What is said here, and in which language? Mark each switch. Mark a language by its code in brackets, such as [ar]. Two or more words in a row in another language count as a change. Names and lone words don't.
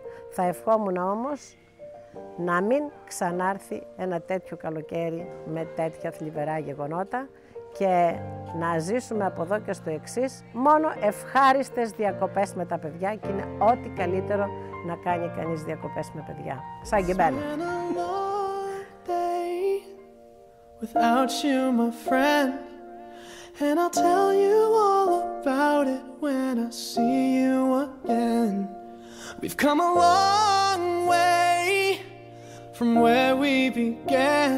[el] Θα ευχόμουν όμως να μην ξανάρθει ένα τέτοιο καλοκαίρι με τέτοια θλιβερά γεγονότα και να ζήσουμε από εδώ και στο εξής μόνο ευχάριστες διακοπές με τα παιδιά και είναι ό,τι καλύτερο να κάνει κανείς διακοπές με παιδιά. Σαν και μπαίνω. [en] Without you, my friend, and I'll tell you all about it when I see you again. We've come a long way from where we began.